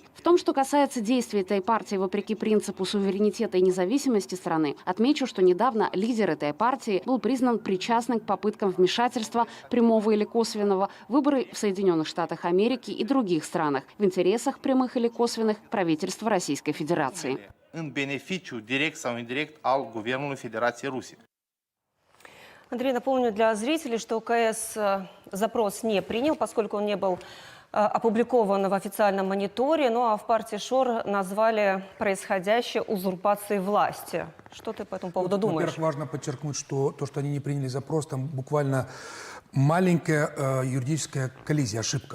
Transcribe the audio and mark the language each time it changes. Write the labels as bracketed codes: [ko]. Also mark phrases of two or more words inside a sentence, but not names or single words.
[ru] В том, что касается действий этой партии вопреки принципу суверенитета и независимости страны, отмечу, что недавно лидер этой партии был признан причастным к попыткам вмешательства, прямого или косвенного, в выборы в Соединенных Штатах Америки и других странах в интересах прямых или косвенных правительства Российской Федерации. [ro] În beneficiu direct sau indirect al Guvernului Federației Ruse. [ru] Андрей, напомню для зрителей, что КС запрос не принял, поскольку он не был опубликован в официальном мониторе. Ну а в партии ШОР назвали происходящее узурпацией власти. Что ты по этому поводу думаешь? Во-первых, важно подчеркнуть, что то, что они не приняли запрос, там буквально маленькая юридическая коллизия, ошибка.